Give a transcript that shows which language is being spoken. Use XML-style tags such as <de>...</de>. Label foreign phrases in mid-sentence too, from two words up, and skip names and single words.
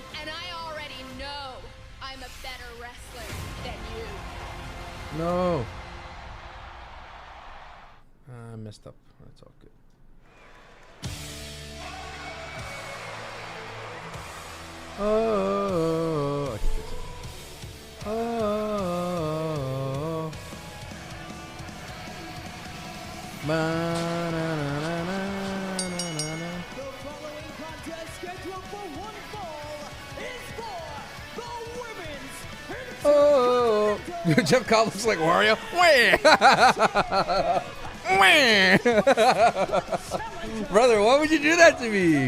<en>And I already know I'm a better wrestler than you. No. I messed up. That's all good. Oh, I can fix it. Oh. Ba-na-na-na-na-na-na-na. The following contest scheduled for one fall is for the women's Oh. Jeff Cobb looks like Wario. Brother, why would you do that to me?</en>